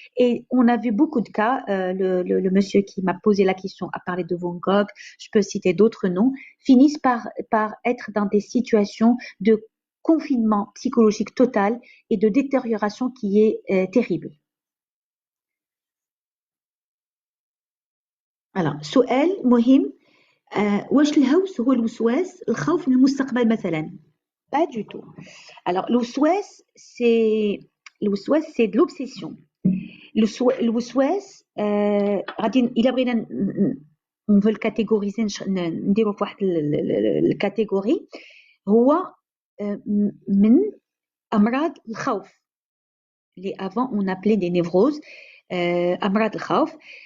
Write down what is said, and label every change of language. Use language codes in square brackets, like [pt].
[fr] Et on a vu beaucoup de cas. Le monsieur qui m'a posé la question a parlé de Van Gogh, je peux citer d'autres noms, finissent par être dans des situations de confinement psychologique total et de détérioration qui est terrible. [ar] Alors, سؤال مهم. واش الهوس هو الوسواس الخوف من المستقبل مثلا؟ [fr] Pas du tout. Alors, الوسواس c'est de l'obsession. [ar] الوسواس غادي إلا بغينا [fr] on veut le catégoriser [ar] نديرو في واحد الكاتيجوري هو من أمراض الخوف اللي [fr] avant on appelait des névroses [ar] أمراض الخوف.